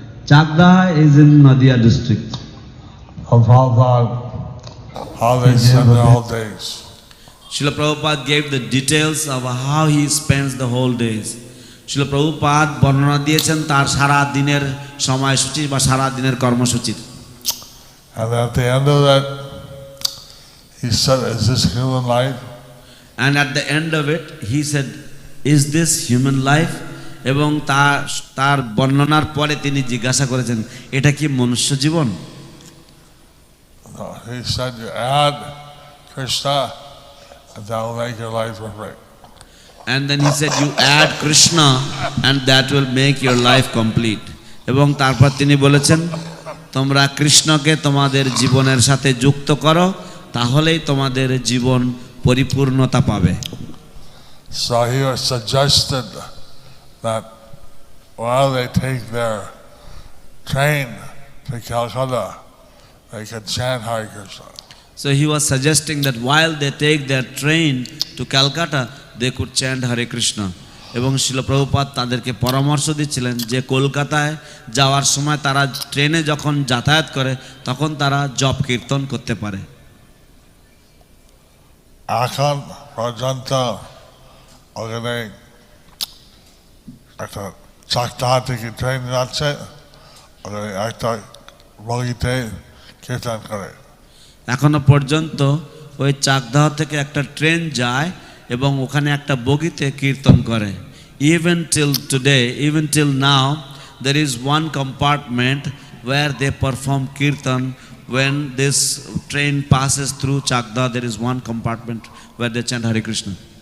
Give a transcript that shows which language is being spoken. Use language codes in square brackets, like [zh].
[en] Chakdah is in Nadia district. Prabhupada, how they spend their whole days. Srila Prabhupada gave the details of how he spends the whole days. [bn] Srila Prabhupada বর্ণনা দিয়েছেন তার সারা দিনের সময়সূচি বা সারা দিনের কর্মসূচির। [en] And at the end of that, he said, is this human life? And at the end of it, he said, is this human life? [bn] এবং তার বর্ণনার পরে তিনি জিজ্ঞাসা করেছেন, এটা কি মনুষ্য জীবন? [en] No, he said, you add Krishna, and that will make your life perfect. And then he said, you add Krishna, and that will make your life complete. [bn] এবং তারপর তিনি বলেছেন, তোমরা কৃষ্ণকে তোমাদের জীবনের সাথে যুক্ত করো, তাহলেই তোমাদের জীবন পরিপূর্ণতা পাবে। [en] So he was suggested that while they take their train to Calcutta, they could chant Hare Krishna. So he was suggesting that while they take their train to Calcutta, they could chant Hare Krishna. [bn] এবং শিল প্রভুপাদ তাদেরকে পরামর্শ দিচ্ছিলেন যে কলকাতায় যাওয়ার সময় তারা ট্রেনে যখন যাতায়াত করে তখন তারা জপ কীর্তন করতে পারে। এখন পর্যন্ত ওখানে একটা চাকদা থেকে ট্রেন যাচ্ছে, ওখানে একটা বগিতে কীর্তন করে। এখনো পর্যন্ত ওই চাকদাহ থেকে একটা ট্রেন যায় এবং ওখানে একটা বগিতে কীর্তন করে। [en] Even till today, even till now, there is one compartment where they perform kirtan. When this train passes through Chakda, there is one compartment where they chant Hare Krishna.